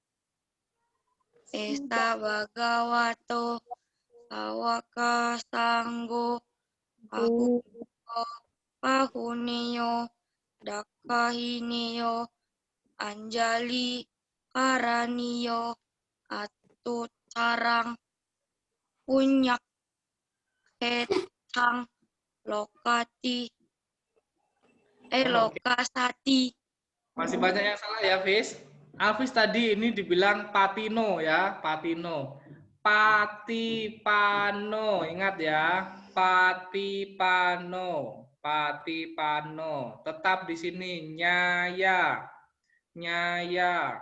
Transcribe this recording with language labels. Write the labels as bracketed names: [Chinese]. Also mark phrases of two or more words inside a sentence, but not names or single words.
[Pali] Esta Bhagavato Sawaka Sanggo Pahuneyo Dakahineyo Anjali Karaniyo Atu Carang Punyak Ketang Lokasati. [Indonesian] Masih banyak yang salah ya, Fis. Alvis tadi ini dibilang Patino ya, Patino. Patipano, ingat ya, Patipano, Patipano. Tetap di sini Nyaya, Nyaya.